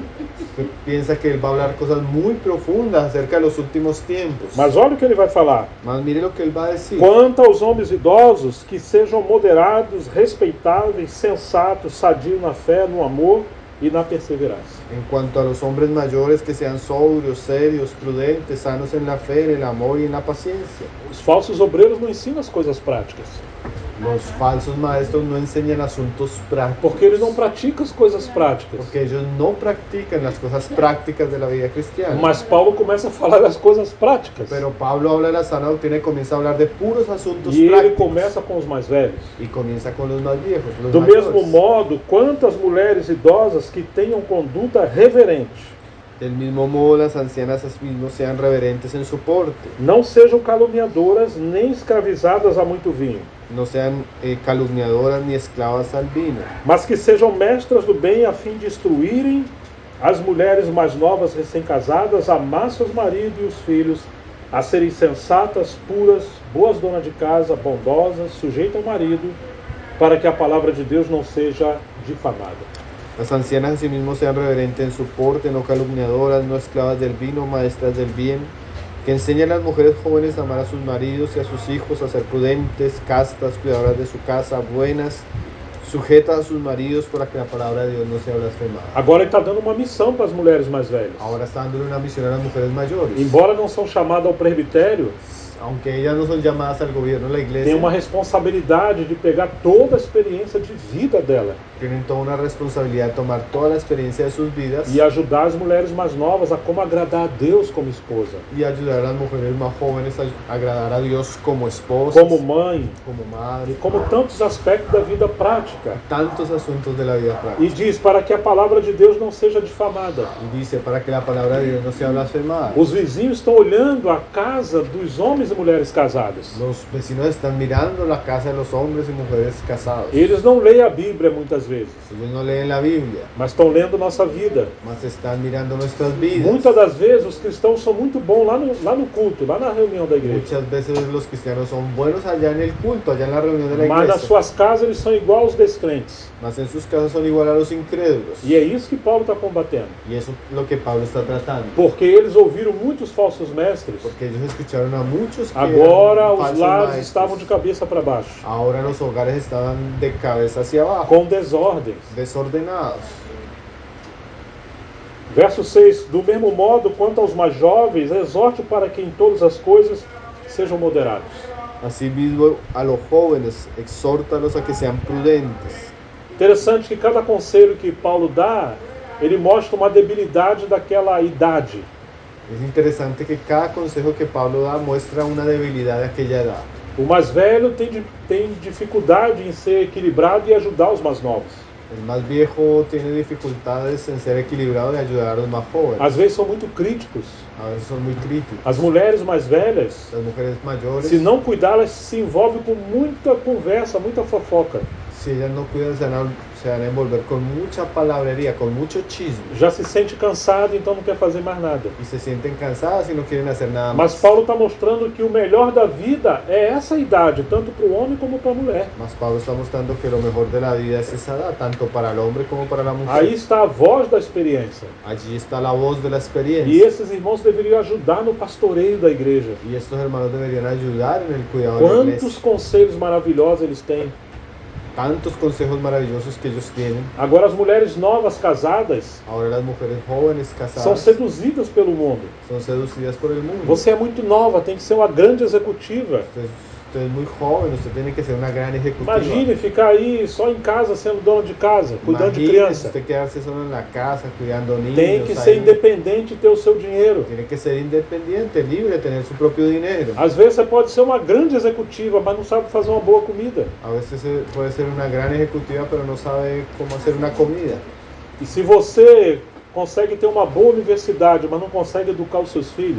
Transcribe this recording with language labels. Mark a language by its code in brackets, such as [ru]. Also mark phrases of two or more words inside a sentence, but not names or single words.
[es] usted piensa que él va a hablar cosas muy profundas acerca de los últimos tiempos. [pt] Mas olha o que ele vai falar. [es] Mas mire lo que él va a decir. [pt] Quanto aos homens idosos, que sejam moderados, respeitáveis, sensatos, sadios na fé, no amor e na perseverança. [es] En cuanto a los hombres mayores, que sean sobrios, serios, prudentes, sanos en la fe, en el amor y en la paciencia. [pt] Os falsos obreiros não ensinam as coisas práticas, [es] Los falsos maestros no enseñan asuntos prácticos. [pt] porque eles não praticam as coisas práticas. [es] Porque ellos no practican las cosas prácticas de la vida cristiana. [pt] Mas Paulo começa a falar das coisas práticas. [es] Pero Pablo habla de la sana doctrina y comienza a hablar de puros asuntos [pt] E ele [es] prácticos. [pt] começa com os mais velhos. [es] Y comienza con los más viejos, los [pt] Do [es] mayores. [pt] mesmo modo, quantas mulheres idosas que tenham conduta reverente, [es] Del mismo modo, las ancianas mismos sean reverentes en su porte, [pt] não sejam caluniadoras nem escravizadas a muito vinho, [es] no sean calumniadoras ni esclavas al vino, [pt] mas que sejam mestras do bem a fim de instruírem as mulheres mais novas recém-casadas a amar seus maridos e os filhos, a serem sensatas, puras, boas donas de casa, bondosas, sujeitas ao marido, para que a palavra de Deus não seja difamada. [es] Las ancianas asimismo sean reverentes en su porte, no calumniadoras, no esclavas del vino, maestras del bien, que enseñen a las mujeres jóvenes a amar a sus maridos y a sus hijos, a ser prudentes, castas, cuidadoras de su casa, buenas, sujetas a sus maridos, para que la palabra de Dios no sea blasfemada. [pt] Agora ele está dando uma missão para as mulheres mais velhas. [es] Ahora está dando una misión a las mujeres mayores. [pt] Embora não são chamadas ao presbitério, [es] Aunque ellas no son llamadas al gobierno de la iglesia, [pt] tem uma responsabilidade de pegar toda a experiência de vida dela [es] tienen toda una responsabilidad de tomar toda la experiencia de sus vidas [pt] e ajudar as mulheres mais novas a como agradar a Deus como esposa, [es] y ayudar a las mujeres más jóvenes a agradar a Dios como esposas, [pt] como mãe [es] como madre, [pt] e como tantos aspectos da vida prática. [es] tantos asuntos de la vida práctica. [pt] E diz para que a palavra de Deus não seja difamada. [es] Y dice, para que la palabra de Dios no sea blasfemada. [pt] Os vizinhos estão olhando a casa dos homens e mulheres casadas. [es] Los vecinos están mirando la casa de los hombres y mujeres casados. [pt] Eles não leem a Bíblia muitas vezes, [es] Ellos no leen la Biblia, [pt] mas estão lendo nossa vida. [es] mas están mirando nuestras vidas. [pt] Muitas das vezes os cristãos são muito bons lá no culto, lá na reunião da igreja. [es] Muchas veces los cristianos son buenos allá en el culto, allá en la reunión de la [pt] Mas nas [es] iglesia, [pt] suas casas eles são igual aos descrentes. [es] mas en sus casas son igual a los incrédulos. [pt] E é isso que Paulo está combatendo. [es] Y eso es lo que Pablo está tratando. [pt] Porque eles ouviram muitos falsos mestres. [es] Porque ellos escucharon a muchos que [pt] Agora [es] eran [pt] os [es] falsos [pt] lares [es] maestros. [pt] estavam de cabeça para baixo, [es] Ahora los hogares estaban de cabeza hacia abajo, [pt] com desordens. [es] desordenados. [pt] Verso 6: Do mesmo modo, quanto aos mais jovens, exorte para que em todas as coisas sejam moderados. [es] Asimismo, a los jóvenes, exhórtalos a que sean prudentes. [pt] Interessante que cada conselho que Paulo dá, ele mostra uma debilidade daquela idade. [es] Es interesante que cada consejo que Pablo da muestra una debilidad de aquella edad. [pt] O mais velho tem dificuldade em ser equilibrado e ajudar os mais novos. [es] El más viejo tiene dificultades en ser equilibrado y ayudar a los más jóvenes. [pt] Às vezes são muito críticos. [es] A veces son muy críticos. [pt] As mulheres mais velhas, [es] Las mujeres mayores, [pt] se não cuidar, elas se envolvem com muita conversa, muita fofoca. [es] si ellas no cuidan, se van a envolver con mucha palabrería, con mucho chisme. [pt] Já se sente cansado, então não quer fazer mais nada. [es] Y se sienten cansadas y no quieren hacer nada [pt] Mas [es] más. [pt] Paulo está mostrando que o melhor da vida é essa idade, tanto para o homem como para a mulher. [es] Mas Pablo está mostrando que lo mejor de la vida es esa edad, tanto para el hombre como para la mujer. [pt] Aí está a voz da experiência. [es] Allí está la voz de la [pt] E [es] experiencia. [pt] esses irmãos deveriam ajudar no pastoreio da igreja. [es] Y estos hermanos deberían ayudar en el cuidado de la iglesia. [pt] Quantos conselhos maravilhosos eles têm. [es] tantos consejos maravillosos que ellos tienen. [pt] Agora as mulheres novas casadas [es] Ahora las mujeres jóvenes [pt] são [es] casadas [pt] seduzidas pelo mundo. [es] son seducidas por el mundo. [pt] Você é muito nova, tem que ser uma grande executiva. [es] Usted es muy joven, usted tiene que ser una gran ejecutiva. [pt] Imagine ficar aí só em casa sendo dona de casa, cuidando de [es] Imagínese [pt] criança. [es] usted quedarse solo en la casa, cuidando niños. [pt] Tem que [es] ahí. [pt] ser independente e ter o seu dinheiro. [es] Tiene que ser independiente, libre, tener su propio dinero. [pt] Às vezes você pode ser uma grande executiva, mas não sabe fazer uma boa comida. [es] A veces puede ser una gran ejecutiva, pero no sabe cómo hacer una comida. [pt] E se você consegue ter uma boa universidade, mas não consegue educar os seus filhos,